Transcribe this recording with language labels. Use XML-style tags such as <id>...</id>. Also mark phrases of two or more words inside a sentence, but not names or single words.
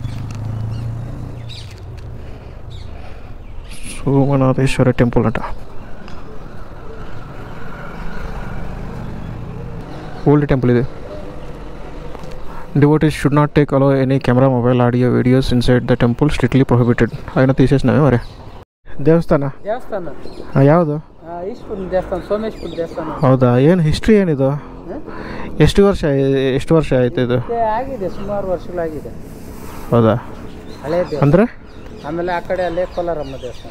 <te>సోమనాథేశ్వర టెంపుల్ అంట.</te> <en>old temple</en> <te>ఇది.</te> <en>devotees should not take along any camera, mobile, audio, videos inside the temple, strictly prohibited.</en> <te>అయినా తీసేసినావే మరి.</te> <kn>ದೇವಸ್ಥಾನ ಯಾವುದು? ಹೌದಾ? ಏನು ಹಿಸ್ಟ್ರಿ ಏನಿದು? ಎಷ್ಟು ವರ್ಷ ಆಯ್ತು ಇದು? ಆಗಿದೆ, ಸುಮಾರು ವರ್ಷಗಳಾಗಿದೆ. ಹೌದಾ? ಅಂದರೆ ಆಮೇಲೆ ಆ ಕಡೆ ಅಲ್ಲೇ ಕೋಲಾರಮ್ಮ ದೇವಸ್ಥಾನ.</kn>